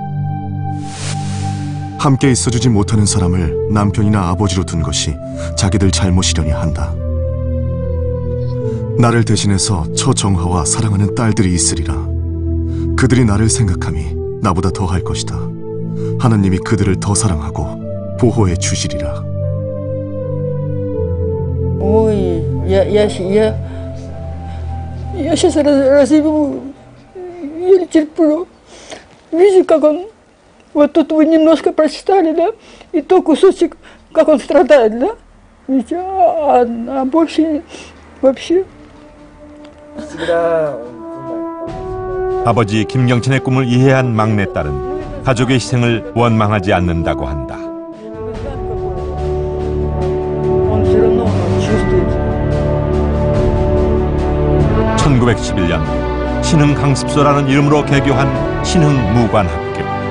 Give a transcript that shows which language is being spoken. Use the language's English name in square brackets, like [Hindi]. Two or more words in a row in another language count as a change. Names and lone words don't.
[Korean] 함께 있어주지 못하는 사람을 남편이나 아버지로 둔 것이 자기들 잘못이려니 한다. 나를 대신해서 처정화와 사랑하는 딸들이 있으리라. 그들이 나를 생각함이 나보다 더 할 것이다. 하나님이 그들을 더 사랑하고 보호해 주시리라. [Russian] Ой, я сейчас разъебу, еле терплю. Видите, как он, вот тут вы немножко прочитали, да, и то кусочек, как он страдает, да? Видите, а больше вообще. [Korean] 아버지 김경천의 꿈을 이해한 막내딸은 가족의 희생을 원망하지 않는다고 한다. 1911년 신흥강습소라는 이름으로 개교한 신흥무관학교.